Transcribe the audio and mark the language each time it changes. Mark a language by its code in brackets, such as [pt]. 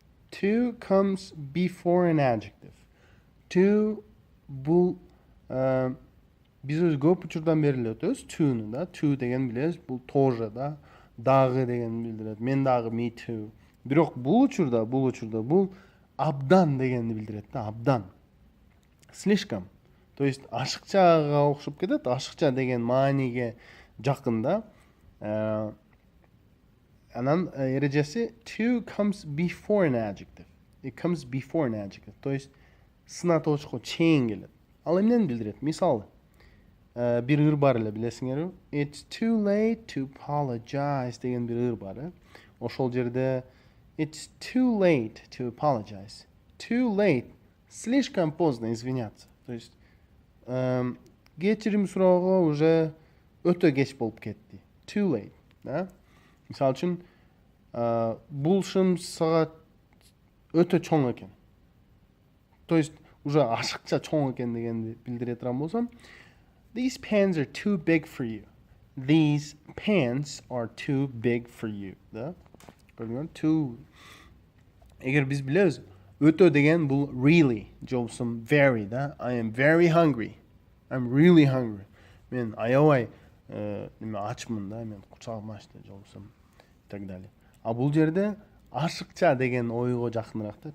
[en] To comes before an adjective. [ky] To бул биз өз көп учурдан бери эле өтөбүз to'ну да. To деген билебиз, бул тоже да, дагы деген билдирет. Мен дагы [en] me too. [ky] Бирок бул учурда бул абдан дегенди билдирет да, абдан. [ru] Слишком. То есть [ky] ашыкчага окшоп кетет. Ашыкча деген мааниге жакын да. Анан эрежеси [en] to comes before an adjective. It comes before an adjective. [ru] То есть [ky] сынаточко чейин келет. Ал эмнени билдирет? Мисалы, бир ыр бар эле, билесиңерби? [en] It's too late to apologize [ky] деген бир ыр бар, Ошол жерде [en] it's too late to apologize. Too late, [ru] слишком поздно извиняться. То есть [ky] кечирим суроого уже өтө кеч болуп кетти. [en] Too late, да? [ky] Мисал үчүн, бул шым саат өтө чоң экен. [ru] То есть уже [ky] ашыкча чоң экен дегенди билдире турган болсом, [en] these pants are too big for you. These pants are too big for you. [ky] Да? Көрдүңөр? Too. Эгер биз билебиз, өтө деген бул really, же болбосо very, да? [en] I am very hungry. I'm really hungry. [ky] Мен аябай неме ачмын да, мен кучагым ачты, же болбосо [ru] и так далее. [ky] А бул жерде ашыкча деген ойго жакыныраак да.